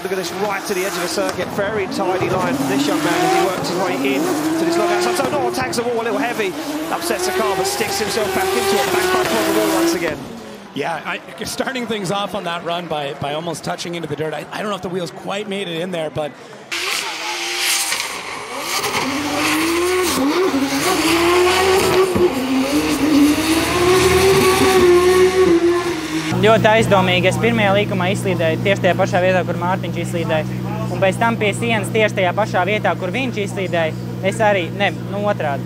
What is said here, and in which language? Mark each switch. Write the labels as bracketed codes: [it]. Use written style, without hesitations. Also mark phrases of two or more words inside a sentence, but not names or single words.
[en] Look at this, right to the edge of the circuit. Very tidy line from this young man as he works his way in to this long outside zone. Oh, tags the wall a little heavy. Upsets the car, but sticks himself back into it. Back bumper on the wall once again. Yeah, starting things off on that run by almost touching into the dirt. I don't know if the wheels quite made it in there, but... [lv] Ļoti aizdomīgi. Es pirmajā līkumā izslīdēju tieši tajā pašā vietā, kur Mārtiņš izslīdēja. Un pēc tam pie sienas tieši tajā pašā vietā, kur viņš izslīdēja, es arī, otrādi.